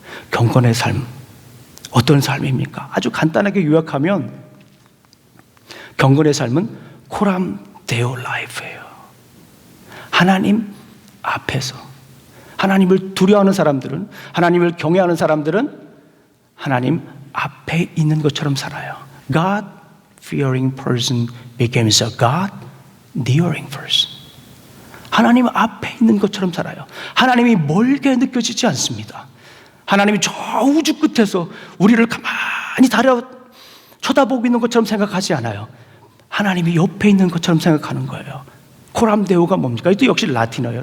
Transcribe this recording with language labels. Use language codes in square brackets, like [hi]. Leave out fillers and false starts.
[ko] 경건의 삶, 어떤 삶입니까? 아주 간단하게 요약하면 경건의 삶은 코람 데오 라이프예요. 하나님 앞에서, 하나님을 두려워하는 사람들은, 하나님을 경외하는 사람들은 하나님 앞에 있는 것처럼 살아요. [en] God fearing person becomes a God nearing person. [ko] 하나님 앞에 있는 것처럼 살아요. 하나님이 멀게 느껴지지 않습니다. 하나님이 저 우주 끝에서 우리를 가만히 쳐다보고 있는 것처럼 생각하지 않아요. 하나님이 옆에 있는 것처럼 생각하는 거예요. 코람데오가 뭡니까? 이것도 역시 라틴어예요.